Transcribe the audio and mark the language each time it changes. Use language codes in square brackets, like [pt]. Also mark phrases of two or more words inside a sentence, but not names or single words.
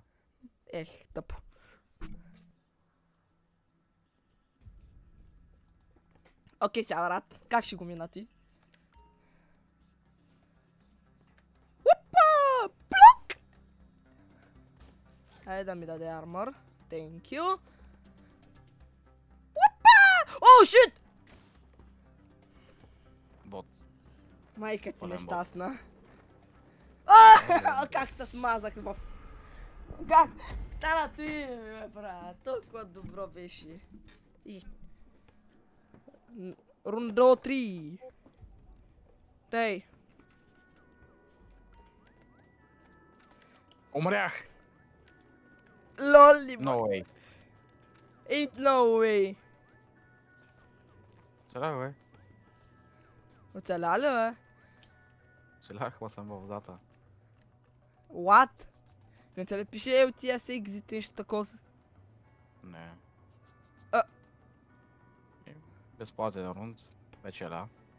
[bg] Ех, тъпо. Окей, сега брат, как ще го мина ти? Опа! Плюк! Хайде да ми даде армор. [en] Thank you. [bg] Опа! О, шит! Бот. Майка ти Пълен бот. нещастна. А, как се смазах в... Как? Стана ти, бе, брат. Толкова добро беше. И... Рундо 3. Тей. Умрях. Лоли, [en] No way. Ain't no way. [bg] Целях, бе. Оцеля ли, бе? Целях, ма съм във водата. What? Не те ли пише [en] LTS exit [bg] нещо такова? Не. А. Безплатен рунд. Вечеря.